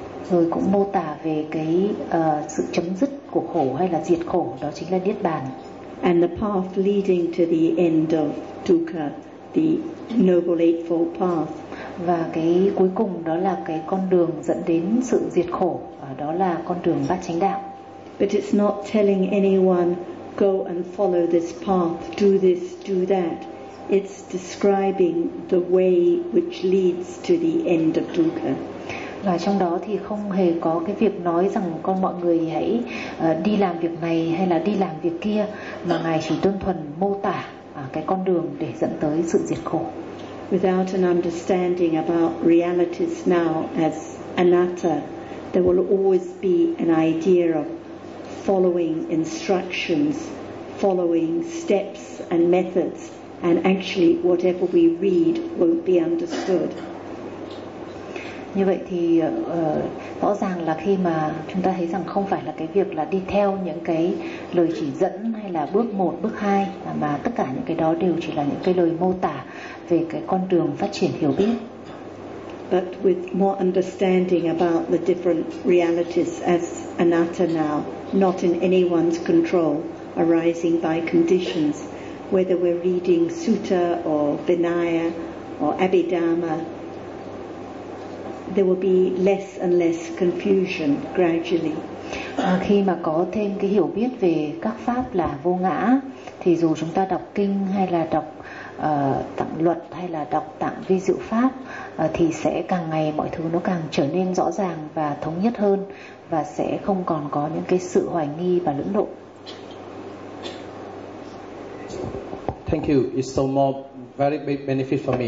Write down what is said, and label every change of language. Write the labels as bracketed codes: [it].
[vi] Rồi cũng mô tả về cái sự chấm dứt của khổ hay là diệt khổ, đó chính là niết bàn. [en] And the path leading to the end of dukkha, the Noble Eightfold Path. [vi] Và cái cuối cùng đó là cái con đường dẫn đến sự diệt khổ, đó là con đường bát chánh đạo. [en] But it's not telling anyone go and follow this path, do this, do that. It's describing the way which leads to the end of dukkha. [vi] Và trong đó thì không hề có cái việc nói rằng con mọi người hãy đi làm việc này hay là đi làm việc kia, mà Ngài chỉ đơn thuần mô tả cái con đường để dẫn tới sự diệt khổ. [en] Without an understanding about realities now as anatta, there will always be an idea of following instructions, following steps and methods, and actually whatever we read won't be understood. [vi] Như vậy thì rõ ràng là khi mà chúng ta thấy rằng không phải là cái việc là đi theo những cái lời chỉ dẫn hay là bước 1, bước 2, mà tất cả những cái đó đều chỉ là những cái lời mô tả về cái con đường phát triển hiểu biết. [en] But with more understanding about the different realities as anatta now, not in anyone's control, arising by conditions, whether we're reading Sutta or Vinaya or Abhidhamma, there will be less and less confusion gradually. [vi] Khi mà có thêm cái hiểu biết về các pháp là vô ngã, thì dù chúng ta đọc kinh hay là đọc tạng luật hay là đọc tạng vi diệu pháp, thì sẽ càng ngày mọi thứ nó càng trở nên rõ ràng và thống nhất hơn, và sẽ không còn có những cái sự hoài nghi và lưỡng lự. [en] Thank you. It's so more very big benefit for me.